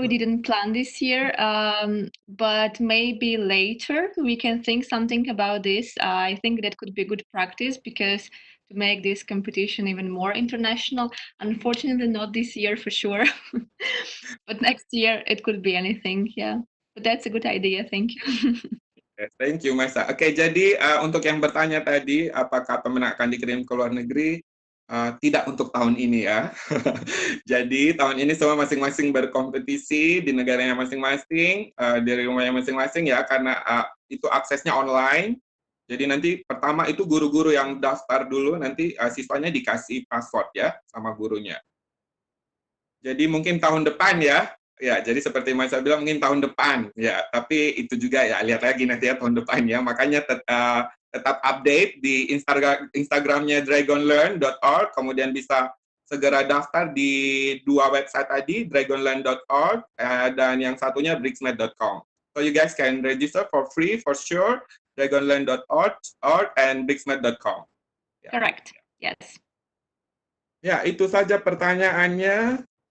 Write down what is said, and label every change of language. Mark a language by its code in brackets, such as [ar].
[en] We didn't plan this year, but maybe later we can think something about this. I think that could be good practice because to make this competition even more international. Unfortunately, not this year for sure, but next year it could be anything. Yeah, but that's a good idea. Thank you. Thank you, Masa. [id] Oke, jadi untuk yang bertanya tadi, apakah pemenang akan dikirim ke luar negeri? Tidak untuk tahun ini ya. Jadi tahun ini semua masing-masing berkompetisi di negaranya masing-masing, dari rumahnya masing-masing ya, karena itu aksesnya online. Jadi nanti pertama itu guru-guru yang daftar dulu, nanti siswanya dikasih password ya sama gurunya. Jadi mungkin tahun depan ya. Ya, jadi seperti Mas bilang mungkin tahun depan ya, tapi itu juga ya lihat lagi nanti ya tahun depan ya. Makanya tetap update di Instagramnya dragonlearn.org, kemudian bisa segera daftar di 2 website tadi, dragonlearn.org dan yang satunya bricsmed.com. [en] So you guys can register for free for sure, dragonlearn.org and bricsmed.com. Yeah. Correct. Yes. [id] Ya, itu saja pertanyaannya.